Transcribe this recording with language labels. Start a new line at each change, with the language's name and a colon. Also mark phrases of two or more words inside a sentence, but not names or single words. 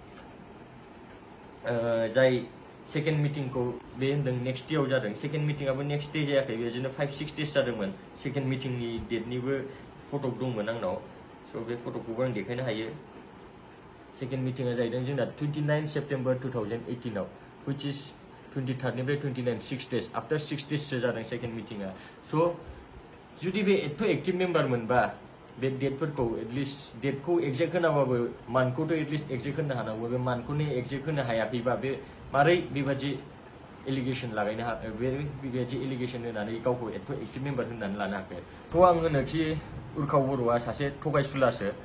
Bodo: जाय
English: second meetingखौ
Bodo: बे होनदों
English: next dayआव
Bodo: जादों
English: second meetingआबो next day
Bodo: जायाखै बेदिनो
English: 5-6 days
Bodo: जादोंमोन
English: second meetingनि dateनिबो
Bodo: फट' दंमोन आंनाव स' बे फट'खौबो आं देखायनो हायो
English: second meetingआ
Bodo: जाहैदों जोंना 29 September 2018 आव
English: which is 23
Bodo: निफ्राय 29
English: 6 days after 6 days
Bodo: जादों
English: second meetingआ
Bodo: स' जुदि बे एथ'
English: active member
Bodo: मोनबा बे डेटफोरखौ
English: at least dateखौ exact
Bodo: होनाबाबो मान्थखौथ'
English: at least exact
Bodo: होनो हानांगौ बे मान्थखौनो एक्जेक्ट होनो हायाखैबा बे मारै बेबादि एलिगेसन लागायनो बेबायदि एलिगेसन होनानै गावखौ एथ'
English: active member
Bodo: होननानै लानो हाखो थ' आं होनोखि उर्खाव बर'आ सासे थगायसुलासो